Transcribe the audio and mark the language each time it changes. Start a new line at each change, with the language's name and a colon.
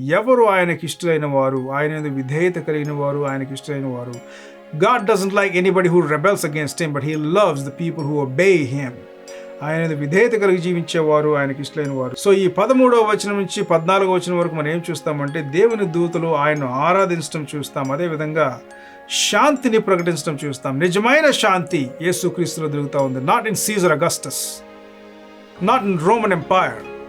Telugu: ఎవరు ఆయనకిష్టులైన వారు? ఆయన విధేయత కలిగిన వారు, ఆయనకిష్టులైన వారు.
English: God doesn't like anybody who rebels against him, but he loves the people who obey him.
Telugu: ఆయన విధేయత కలిగి జీవించేవారు, ఆయనకి ఇష్టమైన వారు. సో ఈ 13వ వచనం నుంచి 14వ వచనం వరకు మనం ఏం చూస్తామంటే, దేవుని దూతలు ఆయన్ను ఆరాధించడం చూస్తాం. అదేవిధంగా శాంతిని ప్రకటించడం చూస్తాం. నిజమైన శాంతి యేసుక్రీస్తులో దొరుకుతూ ఉంది.
English: Not in Caesar Augustus, not in Roman empire.